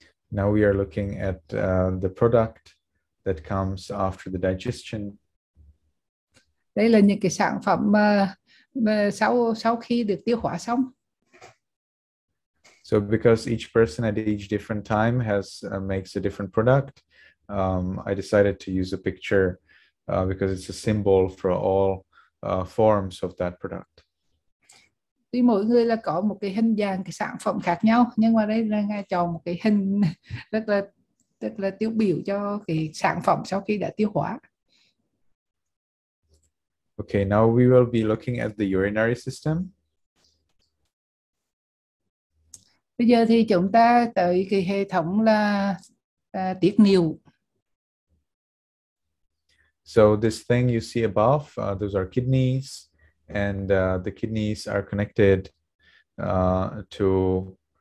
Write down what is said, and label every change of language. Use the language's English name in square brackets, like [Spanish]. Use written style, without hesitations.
[English] Now we are looking at the product that comes after the digestion. [Vietnamese] Đây là những cái sản phẩm mà sau khi được tiêu hóa xong. [English] So because each person at each different time has makes a different product, I decided to use a picture because it's a symbol for all forms of that product. [Vietnamese] Tuy mỗi người là có một cái hình dạng cái sản phẩm khác nhau, nhưng mà đây là Ngài chọn một cái hình rất là tiêu biểu cho cái sản phẩm sau khi đã tiêu hóa. [English] Okay, now we will be looking at the urinary system. [Vietnamese] Bây giờ thì chúng ta tới cái hệ thống là tiết niệu. [English] So this thing you see above, those are kidneys, and the kidneys are connected to.